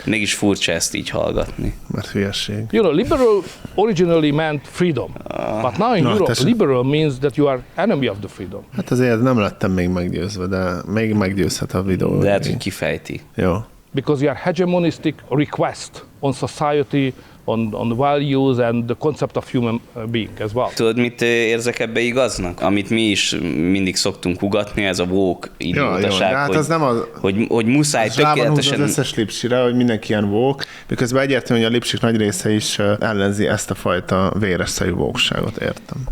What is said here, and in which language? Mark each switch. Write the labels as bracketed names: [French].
[Hungarian] Mégis furcsa ezt így hallgatni. Mert hülyeség. [English] You know, liberal originally meant freedom. But now in Europe, liberal means that you are enemy of the freedom. [Hungarian] Hát azért nem lettem még meggyőzve, de még meggyőzhet a videó. De lehet, hogy kifejti. Jó. [English] Because you are hegemonistic request on society, on values and the concept of human being as well. [Hungarian] Tudod, mit érzek ebbe igaznak? Amit mi is mindig szoktunk ugatni, ez a woke idiótaság, hát hogy muszáj tökéletesen... Zsában húz az összes Lipsire, hogy mindenki ilyen woke, miközben egyértelmű, hogy a Lipsik nagy része is ellenzi ezt a fajta véres szajú woke-ságot, értem.